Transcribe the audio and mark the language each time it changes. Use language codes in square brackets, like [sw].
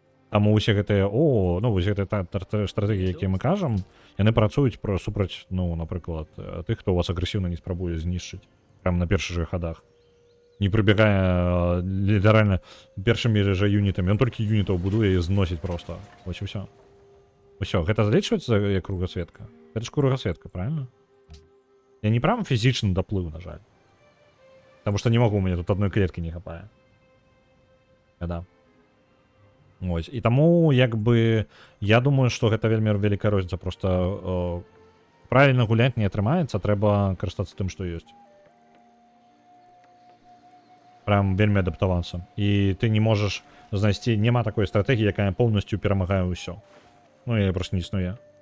[be] Таму ўсе гэтыя, ну вось гэтыя стратэгіі, якія мы кажам, яны працуюць супраць, ну, напрыклад, тых, хто вас агрэсіўна не спрабуе знішчыць. Прямо на першых жа хадах. Не прыбегае літаральна першымі жа юнітамі. Ён толькі юнітаў будуе і зносіць проста. Вось і ўсё. Усё, гэта залічваецца як кругасветка? Гэта ж кругасветка, правильно? Я не прям фізічна даплыў, на жаль. [ru] Потому что не могу, у меня тут одной клетки не хапае. Да. Ось. [be] І таму, як бы, я думаю, што гэта вельмі вялікая розніца. Просто правильно гуляць не атрымаецца, трэба карыстацца тым, што ёсць. Прям вельмі адаптавацца. І ты не можаш знайсці, няма такой стратэгіі, якая полностью перамагае ўсё. Ну, яе просто не існуе.